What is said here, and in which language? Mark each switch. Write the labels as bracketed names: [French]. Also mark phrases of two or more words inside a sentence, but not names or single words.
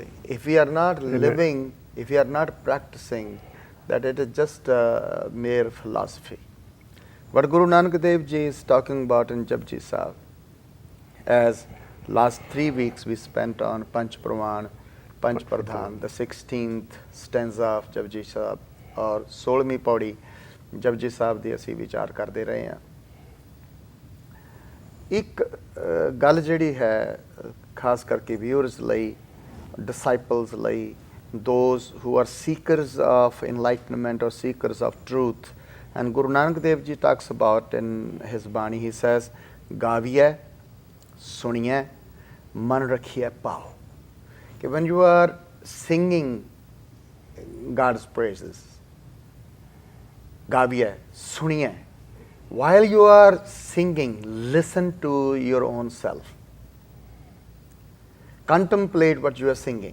[English] If we are not living, if we are not practicing, that it is just a mere philosophy. What Guru Nanak Dev Ji is talking about in Japji Sahib, as last 3 weeks we spent on [Punjabi] ਪੰਚ ਪਰਵਾਣ, ਪੰਚ ਪਰਧਾਨ, [English] the 16th stanza of Japji Sahib, [Punjabi] ਔਰ 16ਵੀਂ ਪਉੜੀ ਜਪੁਜੀ ਸਾਹਿਬ ਦੀ ਅਸੀਂ ਵਿਚਾਰ ਕਰਦੇ ਰਹੇ ਹਾਂ। ਇੱਕ ਗੱਲ ਜਿਹੜੀ ਹੈ ਖਾਸ ਕਰਕੇ ਵਿਊਅਰਸ ਲਈ, ਡਿਸਾਈਪਲਸ ਲਈ, [English] those who are seekers of enlightenment or seekers of truth, and Guru Nanak Dev Ji talks about in his Bani, he says [Punjabi] ਗਾਵੀਐ ਸੁਣੀਐ ਮਨ ਰੱਖੀਐ ਪਾਓ, ਕਿ [English] when you are singing God's praises, [Punjabi] ਗਾਵੀਐ, ਸੁਣੀਐ. [English] While you are singing, listen to your own self. Contemplate what you are singing.